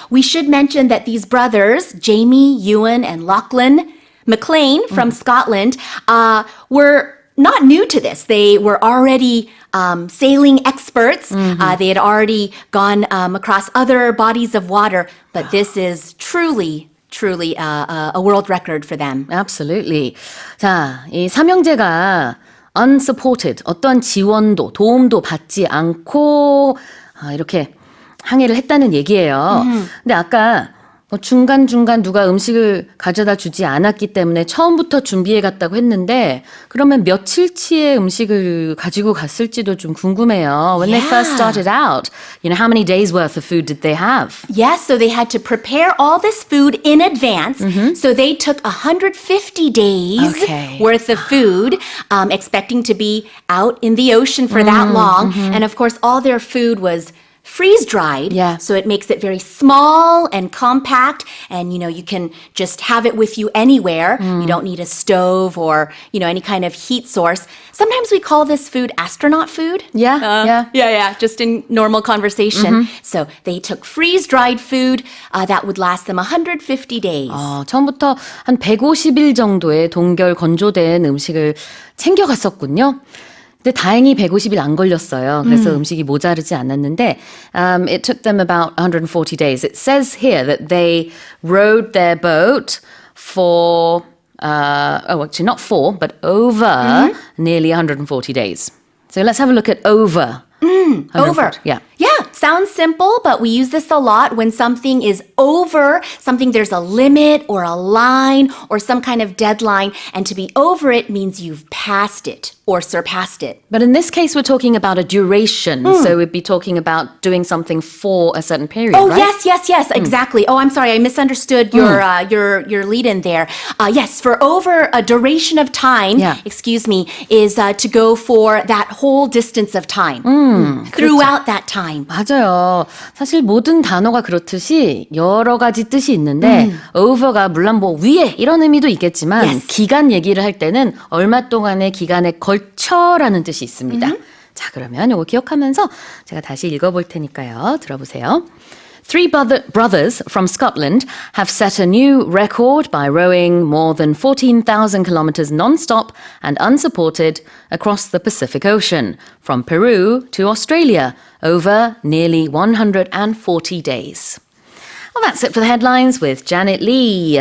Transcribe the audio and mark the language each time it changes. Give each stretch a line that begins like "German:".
English: We should mention that these brothers, Jamie, Ewan, and Lachlan McLean from Scotland, were not new to this. They were already sailing experts. They had already gone across other bodies of water, but this is truly a world record for them. Absolutely.
Korean: 자, 이 삼형제가 unsupported, 어떠한 지원도, 도움도 받지 않고 이렇게 항해를 했다는 얘기예요. 근데 아까 중간중간 누가 음식을 가져다 주지 않았기 때문에 처음부터 준비해 갔다고 했는데 그러면 며칠치의 음식을 가지고 갔을지도 좀 궁금해요.
English: When they first started out, how many days worth of food did they have? Yes, so they had to prepare all this food in advance. So they took 150 days Okay. worth of food, expecting to be out in the ocean for that long. And of course, all their food was freeze-dried, Yeah. so it makes it very small and compact, and you can just have it with you anywhere. You don't need a stove or any kind of heat source. Sometimes we call this food astronaut food. Yeah. Just in normal conversation. So they took freeze-dried food that would last them 150 days.
Korean: 처음부터 한 150일 정도의 동결 건조된 음식을 챙겨갔었군요. 근데 다행히 150일 안 걸렸어요. 그래서 음식이 모자르지 않았는데
English: it took them about 140 days. It says here that they rowed their boat for actually not for, but over nearly 140 days. So let's have a look at over. Over. Yeah. Yeah, sounds simple, but we use this a lot when something is over, something there's a limit or a line or some kind of deadline, and to be over it means you've passed it or surpassed it. But in this case, we're talking about a duration. So we'd be talking about doing something for a certain period, Oh, right? yes, exactly. Oh, I'm sorry, I misunderstood your lead in there. Yes, for over a duration of time, Yeah. is to go for that whole distance of time. Throughout that time.
Korean: 맞아요. 사실 모든 단어가 그렇듯이 여러 가지 뜻이 있는데 over가 물론 뭐 위에 이런 의미도 있겠지만 Yes. 기간 얘기를 할 때는 얼마 동안의 기간에 걸쳐라는 뜻이 있습니다. 자, 그러면 이거 기억하면서 제가 다시 읽어볼 테니까요. 들어보세요.
English: Three brothers from Scotland have set a new record by rowing more than 14,000 kilometers non-stop and unsupported across the Pacific Ocean, from Peru to Australia, over nearly 140 days. Well, that's it for the headlines with Janet Lee.